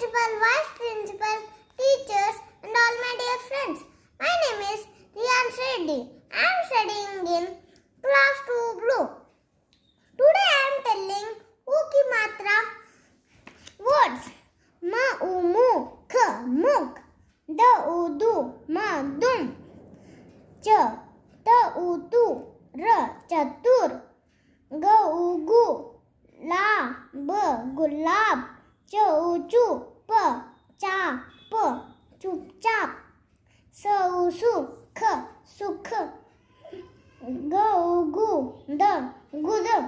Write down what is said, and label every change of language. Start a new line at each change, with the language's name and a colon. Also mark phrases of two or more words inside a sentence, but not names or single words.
English: Principal, Vice Principal, teachers, and all my dear friends. My name is Riyan Reddy. I am studying in class 2 Blue. Today I am telling U
Hindi: की मात्रा
English: words.
Hindi: म उ मु ख मुख, द उ दु म दुम, च त उ तु र चतुर, ग उ गु ला ब गुलाब, च उ चु प चा प चुपचाप, स उ सु ख सुख, ग उ गु द गुद,